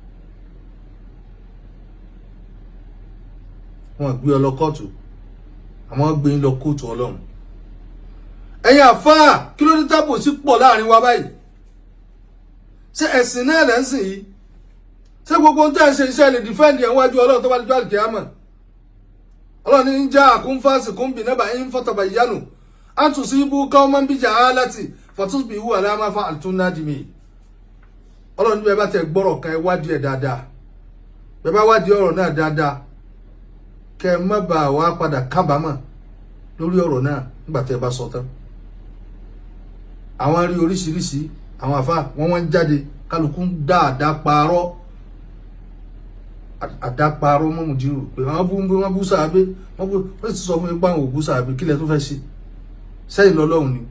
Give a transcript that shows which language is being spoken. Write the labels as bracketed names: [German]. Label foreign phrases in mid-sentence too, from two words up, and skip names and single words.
[Yoruba] Wọ́n gbé ọ lọ kóòtù, àmọ́ gbé yín lọ kóòtù Ọlọ́run. Ẹ̀yin àfáà, kí ló dé tábò sí pọ̀ láàrin wa báyìí? Ṣé ẹ̀sìn náà lẹ́ ń sìn yìí? Ṣé gbogbo ń tẹ́ ń ṣe iṣẹ́ lè defend ẹ̀ wájú Ọlọ́run tó bá dijọ́ àlùkìyámà? Ọlọ́run ní [Arabic] جاءكم فاسق بنبإ فتبينوا أن تصيبوا قوما بجهالة فتصبحوا على ما فعلتم نادمين. [Yoruba] Ọlọ́run ní bẹ́ẹ̀ bá tẹ gbọ́rọ̀ kan ẹ wádìí ẹ̀ dáadáa. Bẹ́ẹ̀ bá wádìí ọ̀rọ̀ náà dáadáa, kẹ́ ẹ má bàa wá padà kábàámọ̀ lórí ọ̀rọ̀ náà nígbà tẹ́ ẹ bá sọ tán. Àwọn rí oríṣiríṣi àwọn àfáà wọ́n jáde kálukú ń dá àdáparọ́ mọ́ Mudiru pé wọ́n bú sàábé, wọ́n sì sọ fún ipá àwọn òbú sàábé, kílẹ̀ tó fẹ́ ṣe sẹ́yìn lọ́lọ́run ni.